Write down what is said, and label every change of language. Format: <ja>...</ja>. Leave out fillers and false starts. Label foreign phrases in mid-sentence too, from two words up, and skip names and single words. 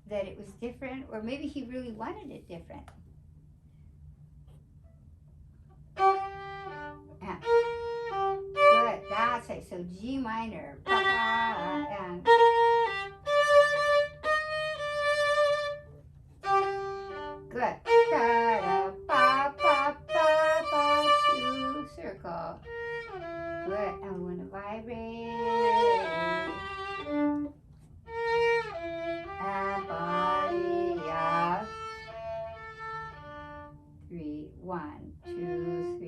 <en>that it was different, or maybe he really wanted it different. Yeah. Good, that's right. So G minor, and good. Da, pa, pa, pa, pa, two, circle. Good, and we want to vibrate. And body up. 3, 1, 2, 3.</en>